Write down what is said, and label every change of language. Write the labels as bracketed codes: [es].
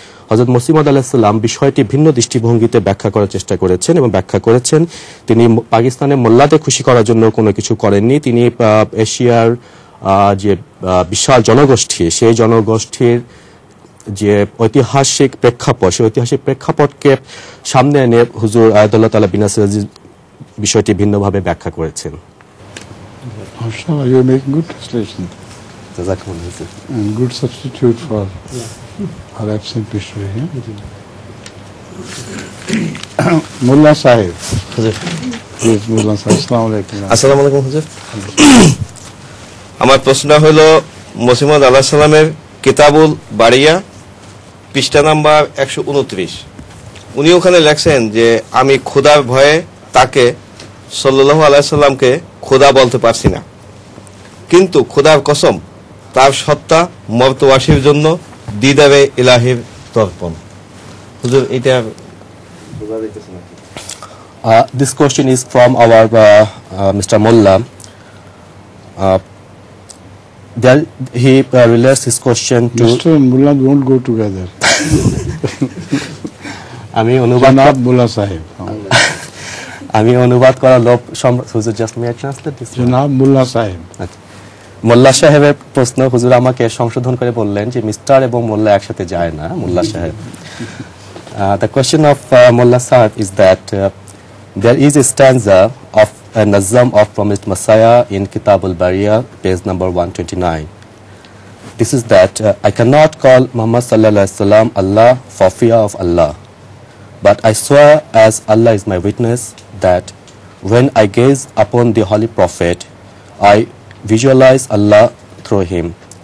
[bn] হযরত মসিহ মাউদ আলাইহিস সালাম বিষয়টি ভিন্ন দৃষ্টিভঙ্গিতে ব্যাখ্যা করার চেষ্টা করেছেন এবং ব্যাখ্যা করেছেন তিনি পাকিস্তানের মোল্লাদের খুশি করার জন্য কোনো কিছু করেননি। তিনি এশিয়ার যে বিশাল জনগোষ্ঠী সেই জনগোষ্ঠীর যে ঐতিহাসিক প্রেক্ষাপট সেই ঐতিহাসিক প্রেক্ষাপটকে সামনে এনে হুজুর আয়াতুল্লাহ তাআলা বিন নাসির আজিজ বিষয়টি ভিন্নভাবে ব্যাখ্যা করেছেন। [en] Mashallah, you are making good translation and good substitute for our absent missionary. Mullah Sahib. Please, Mullah Sahib. Assalamu alaikum. [bn] আসসালামু আলাইকুম হুজুর। আমার প্রশ্ন হলো মসিহ মাউদ আলাইহিস সালামের কিতাবুল বারিয়া পৃষ্ঠা নাম্বার 129। উনি ওখানে লেখছেন যে আমি খোদার ভয়ে তাকে সাল্লাল্লাহু আলাইহি সাল্লামকে খোদা বলতে পারছি না, কিন্তু খোদার কসম তার সত্তা মর্তবাসীর জন্য দিদারে ইলাহির তর্পণ। হুজুর এটা বোঝা যাইতেছে না। [en] This question is from our Mr. Mullah. There he relates his question to Mr. and Mullah don't go together. [bn] আমি অনুবাদ [en] Janab Mullah Sahib. [bn] আমি অনুবাদ করা লোভ হুজুর [en] Just may translate this Janab Mullah Sahib. [bn] মোল্লা সাহেবের প্রশ্ন হুজুর আমাকে সংশোধন করে বললেন যে মিস্টার এবং মোল্লা একসাথে যায় না, মোল্লা সাহেব। [en] The question of Mullah Sahib is that there is a stanza of a nazam of promised Messiah in Kitab al-Bariya, page number 129. This is that I cannot call Muhammad sallallahu alaihi wasallam Allah for fear of Allah, but I swear as Allah is my witness that when I gaze upon the Holy Prophet, I visualize Allah through him.